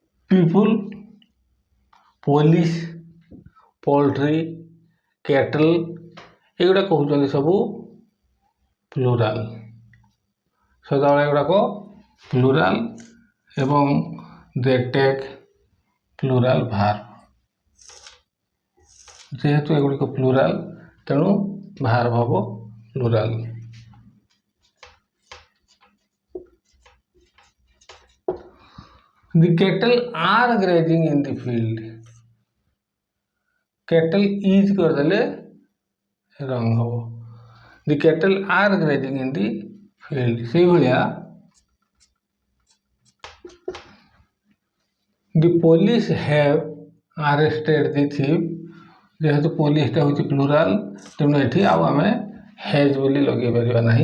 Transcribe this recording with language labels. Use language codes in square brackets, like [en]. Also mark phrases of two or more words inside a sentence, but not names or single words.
[en] people, police, poultry, cattle [or] ଏଗୁଡ଼ା କହୁଛନ୍ତି ସବୁ ପ୍ଲୁରାଲ। ସଦାବେଳେ ଏଗୁଡ଼ାକ ପ୍ଲୁରାଲ ଏବଂ [en] they take plural verb. [or] ଯେହେତୁ ଏଗୁଡ଼ିକ ପ୍ଲୁରାଲ ତେଣୁ ଭାର୍ବ ହବ ପ୍ଲୁରାଲ। [en] The cattle are grazing in the field. Cattle is [or] କରିଦେଲେ ରଙ୍ଗ ହବ। [en] The cattle are grazing in the field। [or] ସେଇଭଳିଆ [en] the police have arrested the thief। [or] ଯେହେତୁ ପୋଲିସଟା ହେଉଛି ପ୍ଲୁରାଲ ତେଣୁ ଏଠି ଆଉ ଆମେ ହେଜ୍ ବୋଲି ଲଗେଇ ପାରିବା ନାହିଁ।